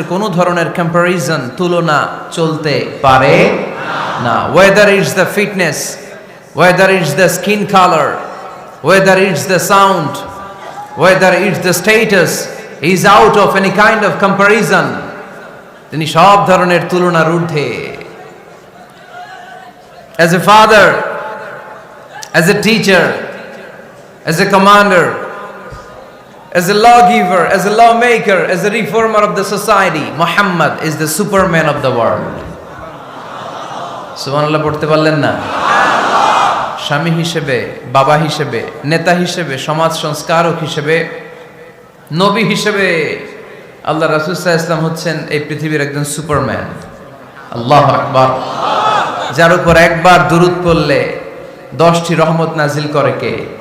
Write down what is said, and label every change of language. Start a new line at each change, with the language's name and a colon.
Bangla: কোনো ধরনের কম্পারিজন তুলনা চলতে পারে না।
English: whether it's the fitness, whether it's the skin color, whether it's the sound, whether it's the status, is out of any kind of comparison.
Bangla: তিনি সব ধরনের তুলনার ঊর্ধ্বে।
English: As a father, as a teacher, as a commander, as a lawgiver, as a lawmaker, as a reformer of the society, Muhammad is the superman of the world.
Bangla: সুবহানাল্লাহ পড়তে পারলেন না? স্বামী হিসেবে, বাবা হিসেবে, নেতা হিসেবে, সমাজ সংস্কারক হিসেবে, নবী হিসেবে আল্লাহ রাসূল সাল্লাল্লাহু আলাইহি ওয়াসাল্লাম হচ্ছেন এই পৃথিবীর একজন সুপারম্যান। আল্লাহু আকবার। যার উপর একবার দুরূদ পড়লে 10টি রহমত নাজিল করে কে?